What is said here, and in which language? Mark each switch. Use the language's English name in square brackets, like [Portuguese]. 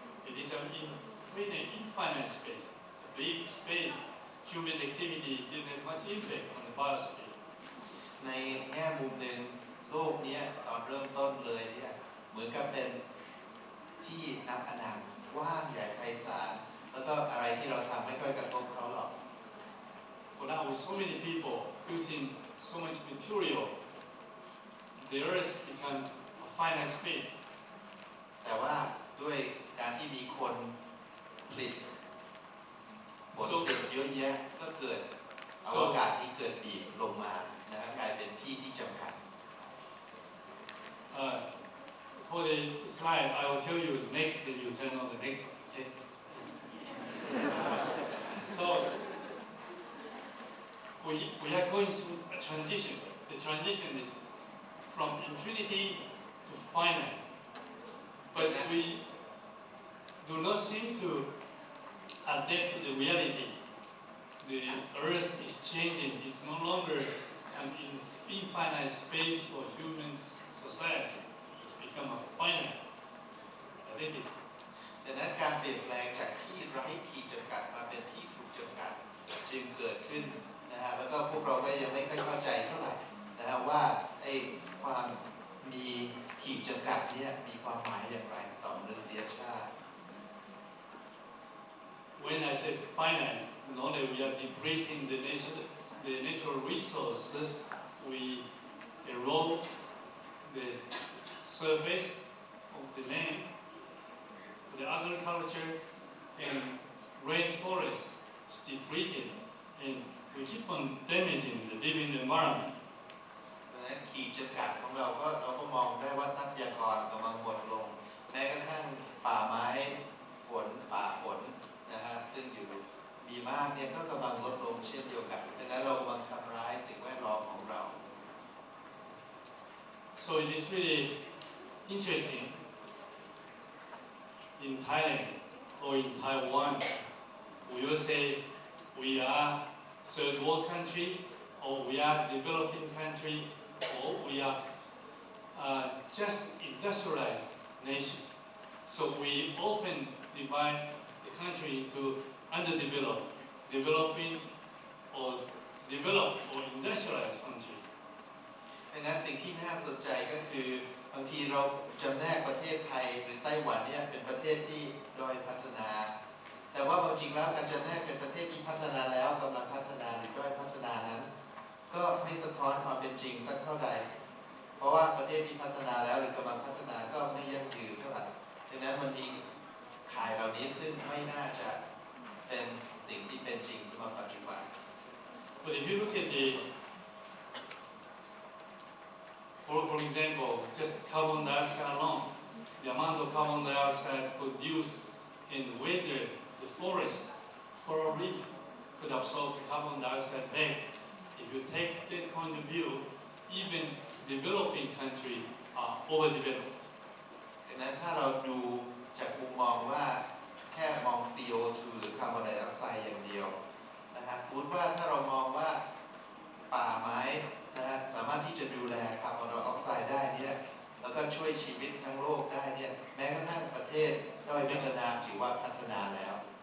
[English] It is an infinite space, a big space. Human activity didn't have much impact on the biosphere. [Thai] ในแง่มุมหนึ่งโลกนี้ตอนเริ่มต้นเลยเนี่ยเหมือนกับเป็นที่นับอนันต์กว้างใหญ่ไพศาลแล้วก็อะไรที่เราทำไม่ค่อยกระทบเขาหรอก [English] But now with so many people using so much material, the earth becomes a finite space. [Thai] แต่ว่าด้วยการที่มีคนผลิตผลผลิตเยอะแยะก็เกิดอวกาศที่เกิดบีบลงมานะครับกลายเป็นที่ที่จำกัด [English] For the slide, I will tell you next, then you turn on the next one. Okay? So we are going through a transition. The transition is from infinity to finite. But we do not seem to adapt to the reality. The earth is changing. It's no longer an infinite space for human society. It's become a finite identity. [Thai] ดังนั้นการเปลี่ยนแปลงจากที่ไร้ขีดจำกัดมาเป็นที่ถูกจำกัดจึงเกิดขึ้นนะฮะแล้วก็พวกเราก็ยังไม่ค่อยเข้าใจเท่าไหร่นะฮะว่าไอ้ความมีขีดจำกัดนี้มีความหมายอย่างไรต่อมนุษยชาติ [English] When I say finite, not only we are depleting the natural resources, we erode the surface of the land, the agriculture and rainforest is depleted, and we keep on damaging the living environment. [Thai] ดังนั้นขีดจำกัดของเราก็มองได้ว่าทรัพยากรกำลังหมดลงแม้กระทั่งป่าไม้ป่าฝนนะฮะซึ่งอยู่มีมากเนี่ยก็กำลังลดลงเช่นเดียวกันดังนั้นเรากำลังทำร้ายสิ่งแวดล้อมของเรา [English] So it is really interesting in Thailand or in Taiwan, we will say we are third world country or we are developing country or we are just industrialized nation. So we often divide the country into underdeveloped, developing or developed or industrialized country. [Thai] ดังนั้นสิ่งที่น่าสนใจก็คือบางทีเราจำแนกประเทศไทยหรือไต้หวันเนี่ยเป็นประเทศที่ด้อยพัฒนาแต่ว่าจริงแล้วการจำแนกเป็นประเทศที่พัฒนาแล้วกำลังพัฒนาหรือด้อยพัฒนานั้นก็ไม่สะท้อนความเป็นจริงสักเท่าใดเพราะว่าประเทศที่พัฒนาแล้วหรือกำลังพัฒนาก็ไม่ยั่งยืนเท่าไหร่ดังนั้นมันมีข่ายเหล่านี้ซึ่งไม่น่าจะเป็นสิ่งที่เป็นจริงสำหรับปัจจุบัน [English] But if you look at for example, just carbon dioxide alone, the amount of carbon dioxide produced in whether the forest probably could absorb the carbon dioxide back. If you take that point of view, even developing countries are overdeveloped. [Thai] ดังนั้นถ้าเราดูจากมุมมองว่าแค่มอง CO2 หรือคาร์บอนไดออกไซด์อย่างเดียวนะฮะสมมติว่าถ้าเรามองว่าป่าไม้นะฮะสามารถที่จะดูแลคาร์บอนไดออกไซด์ได้เนี่ยแล้วก็ช่วยชีวิตทั้งโลกได้เนี่ยแม้กระทั่งประเทศด้อยพัฒนาถือว่าพัฒนาแล้ว